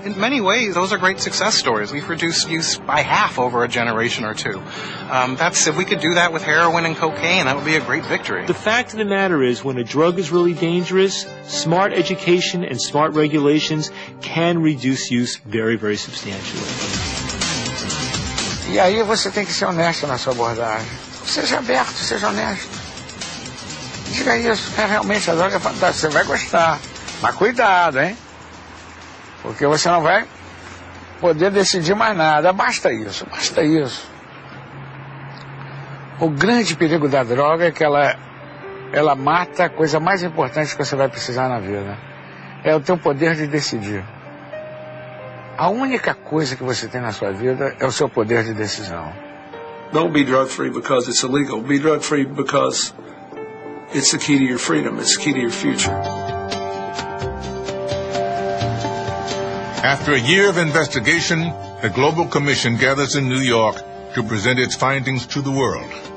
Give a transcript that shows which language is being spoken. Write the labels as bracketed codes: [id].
[en] In many ways, those are great success stories. We've reduced use by half over a generation or two. If we could do that with heroin and cocaine, that would be a great victory. The fact of the matter is, when a drug is really dangerous, smart education and smart regulations can reduce use very, very substantially. [pt] E aí você tem que ser honesto na sua abordagem. Seja aberto, seja honesto. Diga isso, realmente a droga é fantástica, você vai gostar. Mas cuidado, hein? Porque você não vai poder decidir mais nada. Basta isso, basta isso. O grande perigo da droga é que ela mata a coisa mais importante que você vai precisar na vida. É o teu poder de decidir. A única coisa que você tem na sua vida é o seu poder de decisão. [en] Don't be drug free because it's illegal. Be drug free because it's the key to your freedom. It's the key to your future. After a year of investigation, the Global Commission gathers in New York to present its findings to the world.